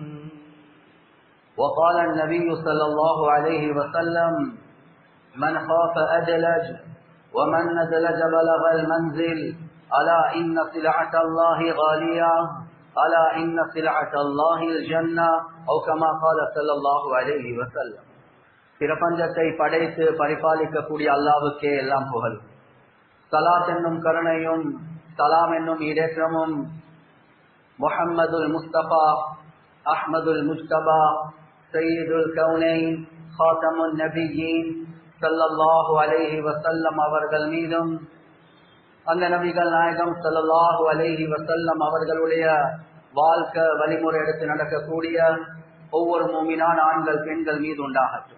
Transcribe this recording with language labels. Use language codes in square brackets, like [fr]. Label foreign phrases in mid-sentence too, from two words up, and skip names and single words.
[ar] وقال النبي صلى الله عليه وسلم: من خاف أدلج ومن ندلج بلغ المنزل ألا إن سلعة الله غالية ألا إن سلعة الله الجنة أو كما قال صلى الله عليه وسلم. [ta] பிரபஞ்சத்தை படைத்து பரிபாலிக்கக்கூடிய அல்லாஹ்வுக்கே எல்லாம் புகழ். ஸலாத் என்னும் கருணையும் சலாம் என்னும் இடேற்றமும் [ar] محمد المصطفى أحمد المجتبى سيد الكونين خاتم النبيين صلى الله عليه وسلم [ta] அவர்கள் மீதும் அந்த நபிகள் நாயகம் [ar] صلى الله عليه وسلم [ta] அவர்களுடைய வாழ்க்கை வழிமுறை எடுத்து நடக்கக்கூடிய ஒவ்வொரு மூமினான ஆண்கள் பெண்கள் மீது உண்டாகட்டும்.